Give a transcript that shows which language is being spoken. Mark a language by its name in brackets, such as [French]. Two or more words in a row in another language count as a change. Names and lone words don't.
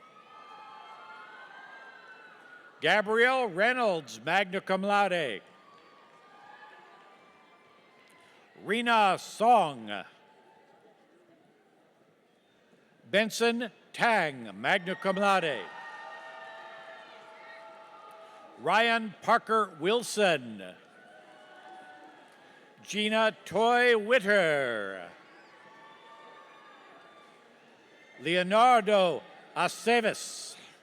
[English] Gabrielle Reynolds, [Latin] magna cum laude. [English] Rena Song. Benson Tang, [Latin] magna cum laude. [English] Ryan Parker Wilson. Gina Toy Witter. Leonardo Aceves.